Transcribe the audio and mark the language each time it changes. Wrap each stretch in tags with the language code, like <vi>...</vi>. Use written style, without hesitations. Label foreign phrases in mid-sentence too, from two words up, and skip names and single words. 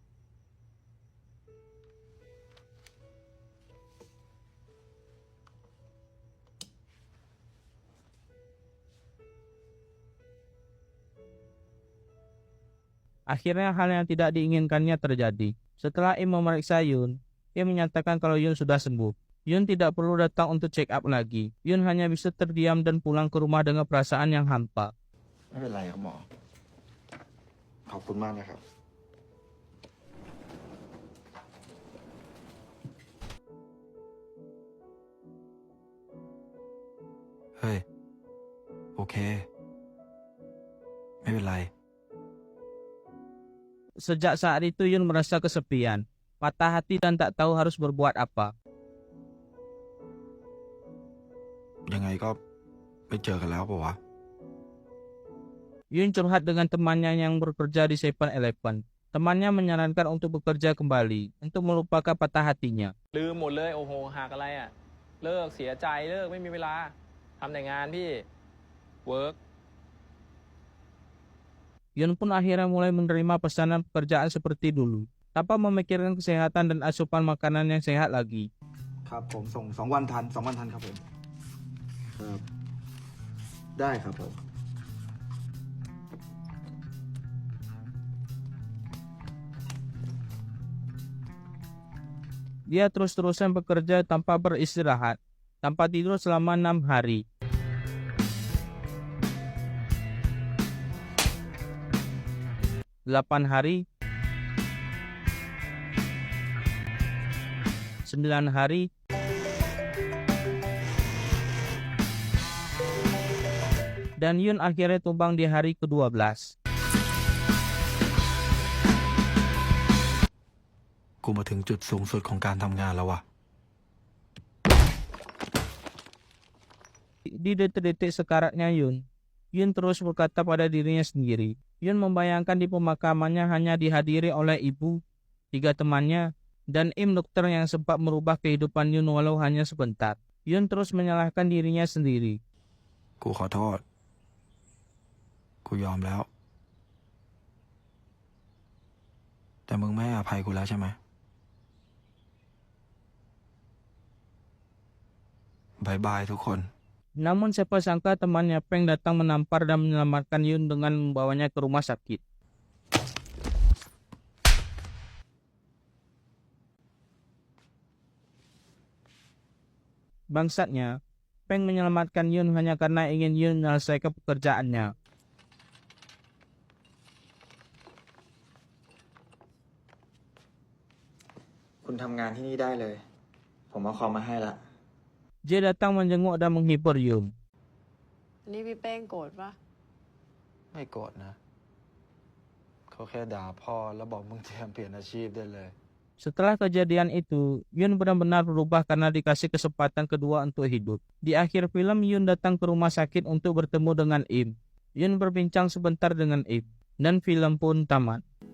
<id>Akhirnya hal yang tidak diinginkannya terjadi. Setelah Im memeriksa Yun, Im menyatakan kalau Yun sudah sembuh. Yun tidak perlu datang untuk</id> <en>check up</en> <id>lagi. Yun hanya bisa terdiam dan pulang ke rumah dengan perasaan yang hampa.</id> <th>ไม่เป็นไรครับหมอ ขอบคุณมากนะครับ เฮ้ย โอเค ไม่เป็นไร</th> <id>Sejak saat itu Yun merasa kesepian, patah hati dan tak tahu harus berbuat apa.</id> <th>ยังไงก็ไม่เจอกันแล้วปะวะ</th> <id>Yun curhat dengan temannya yang bekerja di 7-Eleven. Temannya menyarankan untuk bekerja kembali, untuk melupakan patah hatinya.</id> <th>ลืมหมดเลยโอ้โหหักอะไรอ่ะเลิกเสียใจเลิกไม่มีเวลาทำแต่งานพี่เวิร์ก</th> <id>Yun pun akhirnya mulai menerima pesanan pekerjaan seperti dulu, tanpa memikirkan kesehatan dan asupan makanan yang sehat lagi.</id> <th>ครับผมส่ง2 วันทัน 2 วันทันครับผม ครับ ได้ครับผม</th> <id>Dia terus-terusan bekerja tanpa beristirahat, tanpa tidur selama 6 hari. Delapan hari, 9 hari, dan Yun akhirnya tumbang di hari ke-12.</id> <th>กูมาถึงจุดสูงสุดของการทำงานแล้ววะ</th> <id>Di detik-detik sekaratnya Yun terus berkata pada dirinya sendiri. Yun membayangkan di pemakamannya hanya dihadiri oleh ibu, 3 temannya, dan Im dokter yang sempat merubah kehidupan Yun walau hanya sebentar. Yun terus menyalahkan dirinya sendiri.</id> <th>กูขอโทษ กูยอมแล้ว แต่มึงไม่ให้อภัยกูแล้วใช่ไหม บายบายทุกคน</th> <id>Namun siapa sangka temannya Peng datang menampar dan menyelamatkan Yun dengan membawanya ke rumah sakit. Bangsatnya, Peng menyelamatkan Yun hanya karena ingin Yun menyelesaikan pekerjaannya.</id> <th>คุณทำงานที่นี่ได้เลย ผมเอาคอมมาให้ละ</th> <id>Dia datang menjenguk dan menghibur Yun.</id> <th>อันนี้พี่เป้งโกรธปะ ไม่โกรธนะ เขาแค่ด่าพ่อแล้วบอกมึงเตรียมเปลี่ยนอาชีพได้เลย</th> <id>Setelah kejadian itu, Yun benar-benar berubah karena dikasih kesempatan kedua untuk hidup. Di akhir film, Yun datang ke rumah sakit untuk bertemu dengan Im. Yun berbincang sebentar dengan Im, dan film pun tamat.</id>